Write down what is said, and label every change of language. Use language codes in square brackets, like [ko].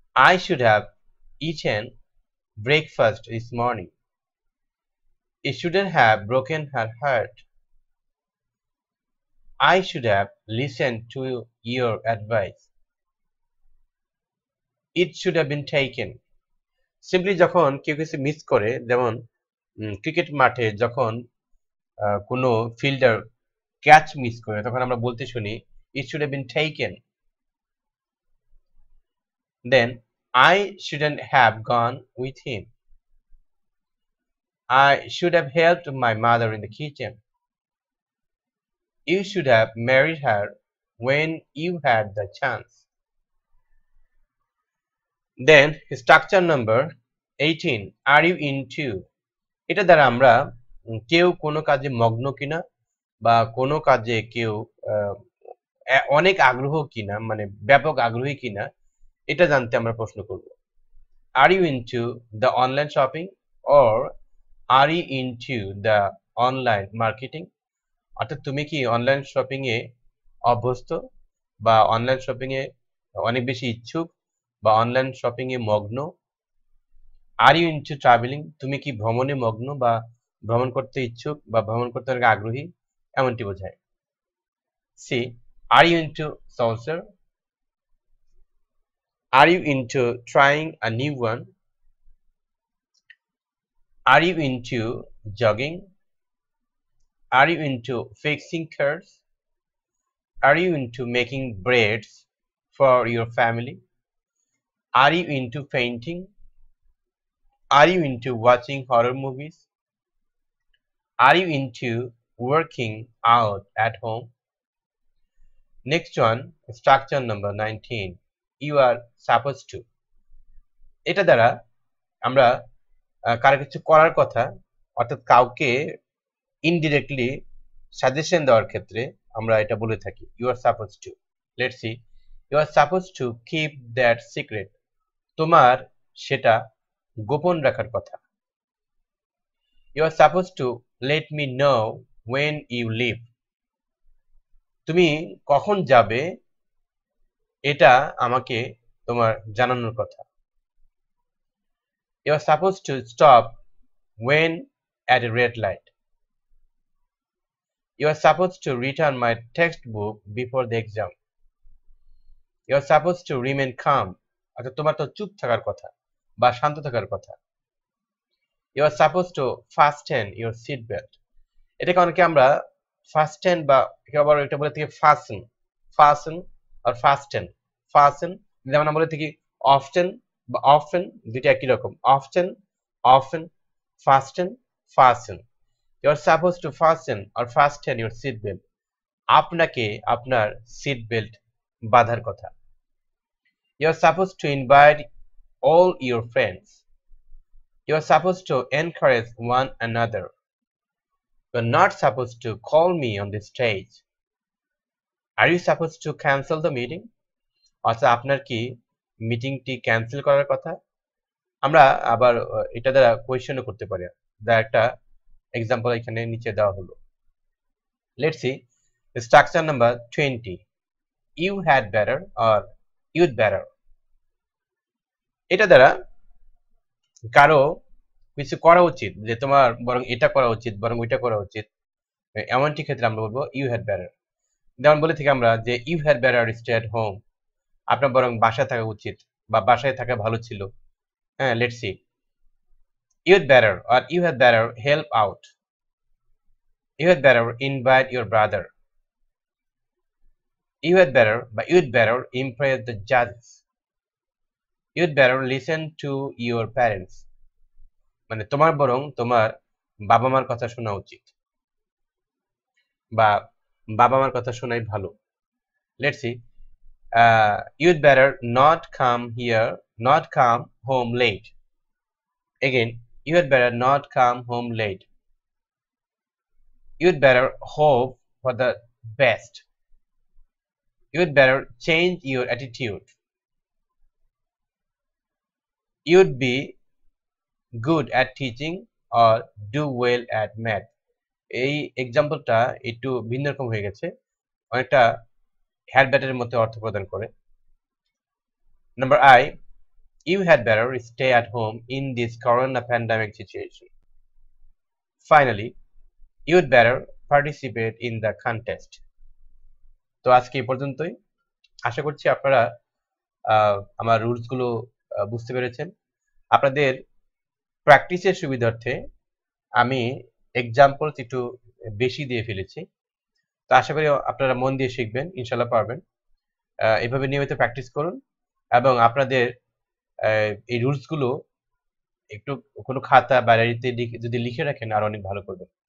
[en] I should have eaten breakfast this morning. It shouldn't have broken her heart. I should have listened to your advice. It should have been taken. [bn] Simply যখন কেউ কিছু miss করে, যেমন cricket মাঠে যখন কোনো fielder catch miss করে, তখন আমরা বলতে শুনি [en] it should have been taken. Then I shouldn't have gone with him. I should have helped my mother in the kitchen. You should have married her when you had the chance. Then structure number 18, are you into? [bn] এটা দ্বারা আমরা কেউ কোনো কাজে মগ্ন কিনা বা কোনো কাজে কেউ অনেক আগ্রহ কিনা, মানে ব্যাপক আগ্রহী কিনা, এটা জানতে আমরা প্রশ্ন করব। [en] Are you into the online shopping or are you into the online marketing? [bn] অর্থাৎ তুমি কি অনলাইন শপিং এ অভ্যস্ত বা অনলাইন শপিং এ অনেক বেশি ইচ্ছুক বা অনলাইন শপিং এ মগ্ন। [en] are you into travelling, [bn] তুমি কি ভ্রমণে মগ্ন বা ভ্রমণ করতে ইচ্ছুক বা ভ্রমণ করতে অনেক আগ্রহী, এমনটি বোঝায়। [en] See, are you into সলসার, are you into trying a new one, are you into jogging, are you into fixing cars, are you into making breads for your family? Are you into painting? Are you into watching horror movies? Are you into working out at home? Next one, structure number 19. You are supposed to. [bn] এটা দ্বারা আমরা কারো কিছু করার কথা অর্থাৎ কাউকে indirectly suggestion দেওয়ার ক্ষেত্রে আমরা এটা বলে থাকি [en] You are suppose to. Let's see, you are suppose to keep that secret. [bn] তোমার সেটা গোপন রাখার কথা। [en] You are suppose to let me know when you leave. [bn] তুমি কখন যাবে এটা আমাকে তোমার জানানোর কথা। [en] You are suppose to stop when at a red light. You are supposed to return my textbook before the exam. You are supposed to remain calm. [bn] অর্থাৎ তোমার তো চুপ থাকার কথা বা শান্ত থাকার কথা। [en] You are supposed to fasten your seat belt. [bn] এটাকে অনেকে আমরা fasten বা আবার এটা বলে থেকে fasten, fasten or fasten, fasten যেমন আমরা বলে থাকি often বা often, দুইটা একই রকম, often, often, fasten, fasten. [en] You are supposed to fasten or fasten your seat belt. [bn] আপনাকে আপনার সিট বেল্ট বাঁধার কথা। [en] You are supposed to invite all your friends. You are supposed to encourage one another. You are not supposed to call me on the stage. Are you supposed to cancel the meeting? [bn] অর্থাৎ আপনার কি মিটিংটি cancel করার কথা। আমরা আবার এটা দ্বারা কোয়েশ্চেনও করতে পারি। একটা এক্সাম্পল এখানে নিচে দেওয়া হলো। [en] Let's see structure number 20. You had better or you'd better. [bn] এটা দ্বারা কারো কিছু করা উচিত যে তোমার বরং এটা করা উচিত বরং ওইটা করা উচিত এমনটি ক্ষেত্রে আমরা বলবো [en] You had better. [bn] যেমন বলে থেকে আমরা যে [en] you had better stay at home, [bn] আপনার বরং বাসায় থাকা উচিত বা বাসায় থাকা ভালো ছিল। [en] হ্যাঁ, let's see you'd better or you had better help out. You had better invite your brother. You had better but you'd better impress the judges. You'd better listen to your parents. [bn] মানে তোমার বরং তোমার বাবা মার কথা শোনা উচিত বা বাবা মার কথা শোনাই ভালো। [en] Let's see you'd better not come home late. Again, you had better not come home late. You'd better hope for the best. You'd better change your attitude. You'd be good at teaching or do well at math. [bn] এই এক্সাম্পলটা একটু ভিন্ন রকম হয়ে গেছে, অনেকটা had বেটারের মধ্যে অর্থ প্রদান করে। [en] Number I, you had better stay at home in this corona pandemic situation. Finally, you'd better participate in the contest. [bn] তো আজকে এই পর্যন্তই। আশা করছি আপনারা আমার রুলসগুলো বুঝতে পেরেছেন। আপনাদের প্র্যাকটিসের সুবিধার্থে আমি এক্সাম্পলস একটু বেশি দিয়ে ফেলেছি। তো আশা করি আপনারা মন দিয়ে শিখবেন, ইনশাল্লাহ পারবেন। এভাবে নিয়মিত প্র্যাকটিস করুন এবং আপনাদের এই রুলসগুলো একটু কোনো খাতা বা ডায়েরিতে যদি লিখে রাখেন আর অনেক ভালো করবেন।